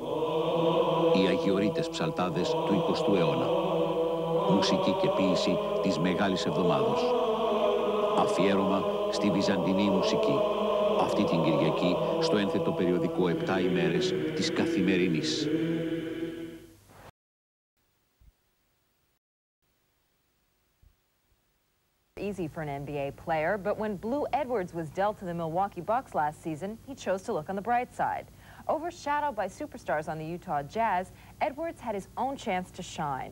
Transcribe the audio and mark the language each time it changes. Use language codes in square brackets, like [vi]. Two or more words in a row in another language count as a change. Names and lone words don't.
[el] Οι αγιορείτες ψαλτάδες του 20ου αιώνα. Μουσική και ποίηση της Μεγάλης Εβδομάδος. Αφιέρωμα στη βυζαντινή μουσική. Αυτή την Κυριακή στο ένθετο περιοδικό 7 ημέρες της Καθημερινής. [en] Easy for an NBA player, but when Blue Edwards was dealt to the Milwaukee Bucks last season, he chose to look on the bright side. Overshadowed by superstars on the Utah Jazz, Edwards had his own chance to shine.